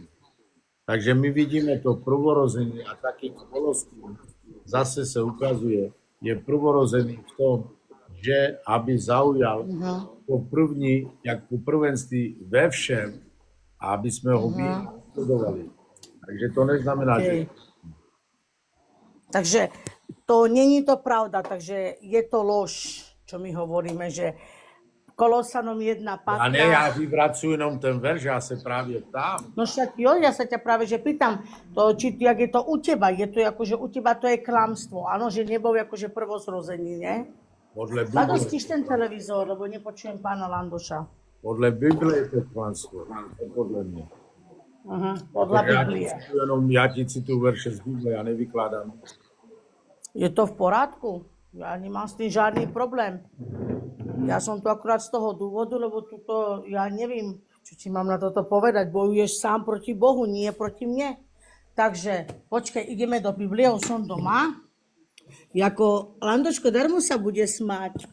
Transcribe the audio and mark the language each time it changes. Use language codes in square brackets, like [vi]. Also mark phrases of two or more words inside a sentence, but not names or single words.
[cs] Takže my vidíme to prvorození a taky Koloským zase se ukazuje, je prvorozený v tom, že aby zaujal to první, jak po prvenství ve všem, a aby jsme ho vysledovali. Takže to neznamená, že... Takže to není to pravda, takže je to lož, [sk] čo my hovoríme, že Kolosanom [cs] 1.15. A ne, já vyvracuju jenom ten verš, já se právě ptám. [sk] No však jo, ja sa ťa práve že pýtam, to, či jak je to u teba, je to ako, že u teba to je klamstvo, áno, že nebol akože prvozrozený, ne? [cs] Podle Lado, Bible, [sk] stíš ten televízor, lebo nepočujem pána Landoša. [cs] podle Bible je to klamstvo, ne podle mě. [sk] Podľa [cs] Já [sk] Biblie. [cs] ti cituju verše z Bible, já nevykládám. [sk] Je to v porádku? Ja nemám s tým žiadny problém. Ja som tu akurát z toho dôvodu, lebo tuto, ja neviem, čo ti mám na toto povedať. Bojuješ sám proti Bohu, nie proti mne. Takže, počkaj, ideme do Biblie, už som doma. Jako, Landoško, darmo sa bude smáť.